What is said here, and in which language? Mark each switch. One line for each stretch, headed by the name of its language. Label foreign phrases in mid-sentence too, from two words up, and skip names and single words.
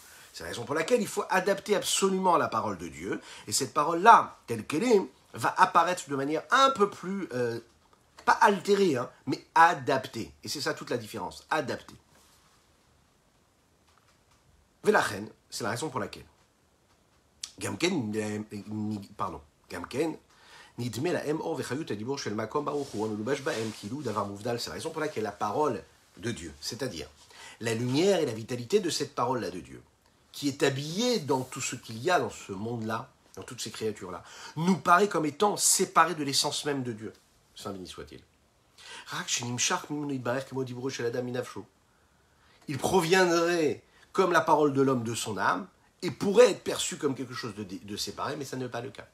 French: C'est la raison pour laquelle il faut adapter absolument la parole de Dieu, et cette parole-là, telle qu'elle est, va apparaître de manière un peu plus, pas altérée, hein, mais adaptée. Et c'est ça toute la différence, adaptée. Velachen, c'est la raison pour laquelle.
Hebrew: גם כן, נדמה לה אור וחיות הדיבור של מקום ברוך הוא המלובש בהם כאילו דבר מובדל.
French: C'est la raison pour laquelle la parole de Dieu, c'est-à-dire la lumière et la vitalité de cette parole-là de Dieu, qui est habillée dans tout ce qu'il y a dans ce monde-là, dans toutes ces créatures-là, nous paraît comme étant séparée de l'essence même de Dieu. Saint béni soit-il. Il proviendrait comme la parole de l'homme de son âme, et pourrait être perçu comme quelque chose de séparé, mais ça n'est pas le cas.